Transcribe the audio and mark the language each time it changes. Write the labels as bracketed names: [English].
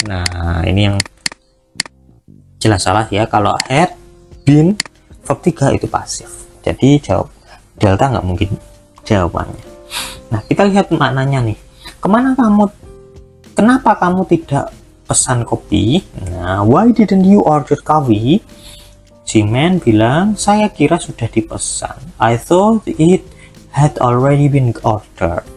[Indonesian] Nah, ini yang jelas salah ya. Kalau had been verb 3 itu pasif. Jadi jawab delta nggak mungkin jawabannya. Nah, kita lihat maknanya nih. Kenapa kamu tidak pesan kopi? Nah, [English] why didn't you order coffee? [Indonesian] Si man bilang, saya kira sudah dipesan. [English] I thought it had already been ordered.